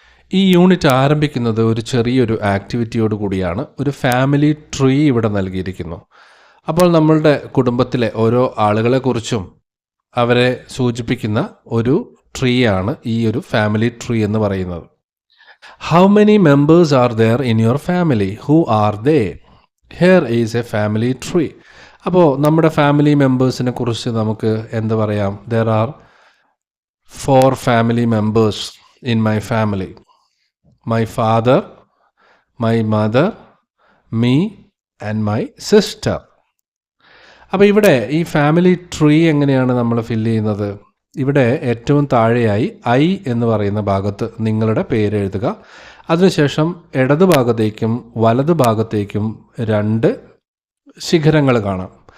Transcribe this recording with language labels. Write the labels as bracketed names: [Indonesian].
[Malayalam] ഈ യൂണിറ്റ് ആരംഭിക്കുന്നത് ഒരു ചെറിയൊരു ആക്ടിവിറ്റിയോട് കൂടിയാണ്. ഒരു ഫാമിലി ട്രീ ഇവിടെ നൽകിയിരിക്കുന്നു. അപ്പോൾ നമ്മളുടെ കുടുംബത്തിലെ ഓരോ ആളുകളെക്കുറിച്ചും അവരെ സൂചിപ്പിക്കുന്ന ഒരു ട്രീ ആണ് ഈ ഒരു ഫാമിലി ട്രീ എന്ന് പറയുന്നത്. [English] How many members are there in your family? Who are they? Here is a family tree. [Malayalam] അപ്പോൾ നമ്മുടെ ഫാമിലി മെമ്പേഴ്സിനെ കുറിച്ച് നമുക്ക് എന്ത് പറയാം? [English] There are 4 family members in my family. My father, my mother, me and my sister. [Malayalam] അപ്പോൾ ഇവിടെ ഈ family tree എങ്ങനെയാണ് നമ്മൾ ഫില്ല് ചെയ്യുന്നത്? ഇവിടെ ഏറ്റവും താഴെയായി ഐ എന്ന് പറയുന്ന ഭാഗത്ത് നിങ്ങളുടെ പേര് എഴുതുക. അതിനുശേഷം ഇടതു ഭാഗത്തേക്കും വലതു ഭാഗത്തേക്കും 2 ശിഖരങ്ങൾ കാണാം.